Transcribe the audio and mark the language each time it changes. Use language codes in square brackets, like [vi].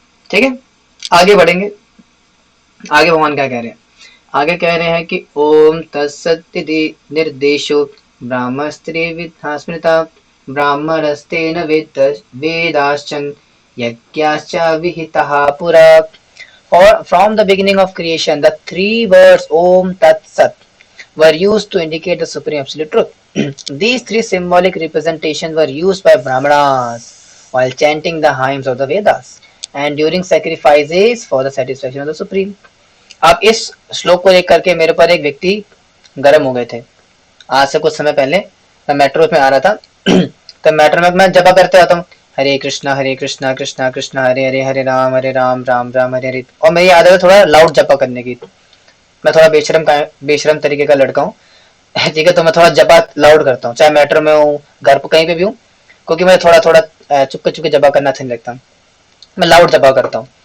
[hi] ठीक है, आगे बढ़ेंगे, आगे भगवान क्या कह रहे हैं, आगे कह रहे हैं कि [sa] ओम तत्सदिति निर्देशो ब्राह्मस्त्री विद्या स्मृता ब्राह्मणस्तेन वेदाश्चन यज्ञाश्च विहिताः पुरा। [hi] और [en] From the beginning of creation the three words Om Tat Sat were used to indicate the supreme absolute truth. These three symbolic representations were used by Brahmanas while chanting the hymns of the Vedas and during sacrifices for the satisfaction of the supreme. [hi] अब इस श्लोक को लेकर के मेरे पर एक व्यक्ति गर्म हो गए थे। आज से कुछ समय पहले मैं मेट्रो में आ रहा था, तो मेट्रो में मैं जपा करते रहता हूँ, हरे कृष्णा कृष्णा कृष्णा हरे हरे, हरे राम राम राम हरे हरे। और मेरी आदत है थोड़ा लाउड जपा करने की, मैं थोड़ा बेशरम तरीके का लड़का हूँ, ठीक है, तो मैं थोड़ा जपा लाउड करता हूँ, चाहे मेट्रो में हूँ, घर पर कहीं पे भी हूँ, क्योंकि मैं थोड़ा थोड़ा चुपके चुपके जपा करना अच्छा नहीं लगता, मैं लाउड जपा करता हूँ।